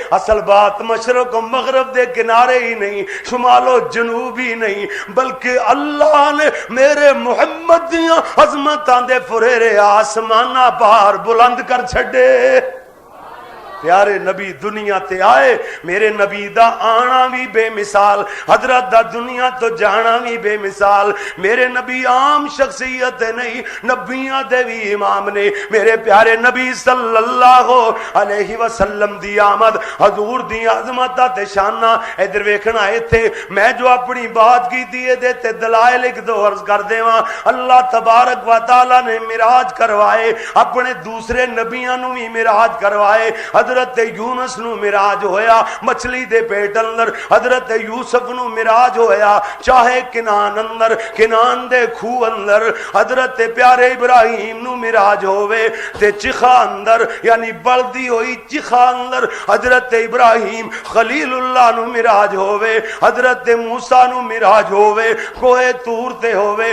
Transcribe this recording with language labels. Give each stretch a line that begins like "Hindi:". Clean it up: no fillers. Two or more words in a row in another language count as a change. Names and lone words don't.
Punjabi: اصل بات مشرق اور مغرب دے کنارے ہی نہیں، شمالو جنوب ہی نہیں، بلکہ اللہ نے میرے محمد دیاں عظمتاں دے پھریرے آسماناں پار بلند کر چھڈے. پیارے نبی دنیا تے آئے، میرے نبی دا آنا بھی بےمثال، حضرت دا دنیا تو جانا بھی بےمثال. میرے نبی عام شخصیت نہیں، نبیاں دے بھی امام نے. میرے پیارے نبی
Arabic: صلى الله عليه وسلم
Punjabi: دی آمد، حضور دی عظمت تے شاناں. ادھر ویکھنا ایتھے میں جو اپنی بات کی تھی دے تے دلائل ایک دو عرض کر دیواں. اللہ تبارک و تعالیٰ نے معراج کروائے، اپنے دوسرے نبیاں نوں بھی معراج کروائے. حضرت یونس نوں معراج ہویا مچھلی دے پیٹ اندر، حضرت یوسف نوں معراج ہویا چاہ کنعان اندر، کنعان دے کھوہ اندر. حضرت پیارے ابراہیم نوں معراج ہووے تے چکھا اندر، یعنی بلدی ہوئی چکھا اندر حضرت ابراہیم خلیل اللہ نوں معراج ہووے، حضرت موسیٰ نوں معراج ہووے کوہ طور تے ہووے.